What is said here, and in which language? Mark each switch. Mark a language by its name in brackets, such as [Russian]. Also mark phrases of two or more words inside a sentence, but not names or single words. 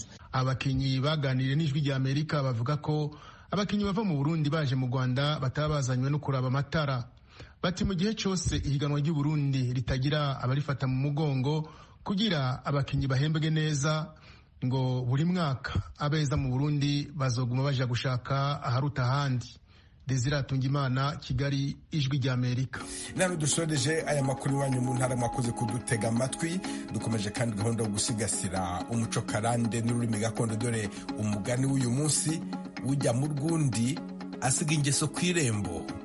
[Kinyarwanda] Abakinyi baganiriye n'Ijwi ry'Amerika bavuga ko abakinyi bava mu Burundi baje mu Rwanda batabazanywe no kuraba amatara. [Rundi] Bati mu gihe cyose ihiganwa ry'u Burundi ritagira abarifata mu mugongo kugira abakinyi bahembwe neza, ngo buri mwaka abeza mu Burundi bazoguma baje gushaka aharuta ahandi. Desire Atungimana, Kigali, Ijwi ry'Amerika. [Kinyarwanda] Nano dushoreje aya makuru iwanyu mu ntara, mwakoze kudutega amatwi. Dukomeje kandi gahunda yo gusigasira umuco karande n'ururimi gakondo, dore umugani w'uyu munsi: ujya mu rwundi asiga ingeso ku irembo.